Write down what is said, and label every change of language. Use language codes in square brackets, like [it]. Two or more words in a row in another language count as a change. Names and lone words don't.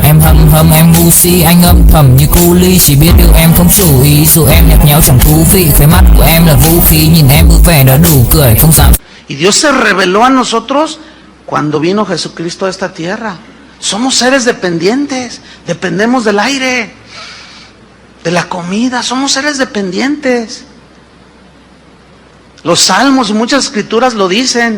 [vi] Em hâm em ngu si, anh âm thầm như cu ly, chỉ biết yêu em không chủ ý, dù em nhạt nhẽo chẳng thú vị, khóe mắt của em là vũ khí, nhìn em vui vẻ đã đủ cười, không dám. [es] Y Dios se reveló a nosotros cuando vino Jesucristo a esta tierra. Somos seres dependientes, dependemos del aire, de la comida, somos seres dependientes. Los salmos y muchas escrituras lo dicen.